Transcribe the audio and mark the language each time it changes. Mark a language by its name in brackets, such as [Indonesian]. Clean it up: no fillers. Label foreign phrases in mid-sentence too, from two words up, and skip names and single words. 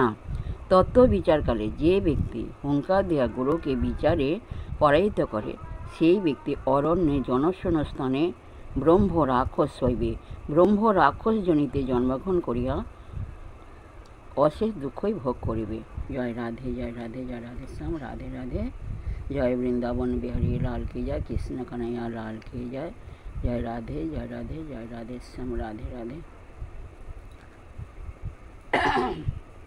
[Bangla] তত্ত্ব বিচারকালে যে ব্যক্তি হুঙ্কার দেয়া গুরুকে বিচারে পরাজিত করে, সেই ব্যক্তি অরণ্যে জনশূন্য স্থানে ব্রহ্ম রাক্ষস হইবে। ব্রহ্ম রাক্ষস জনিতে জন্মগ্রহণ করিয়া অশেষ দুঃখই ভোগ করিবে। জয় রাধে জয় রাধে জয় রাধে শ্যাম। রাধে রাধে। [Hindi] जय वृंदावन बिहारी लाल की जय। कृष्ण कन्हैया लाल की जय। जय राधे जय राधे जय राधे श्याम। राधे राधे।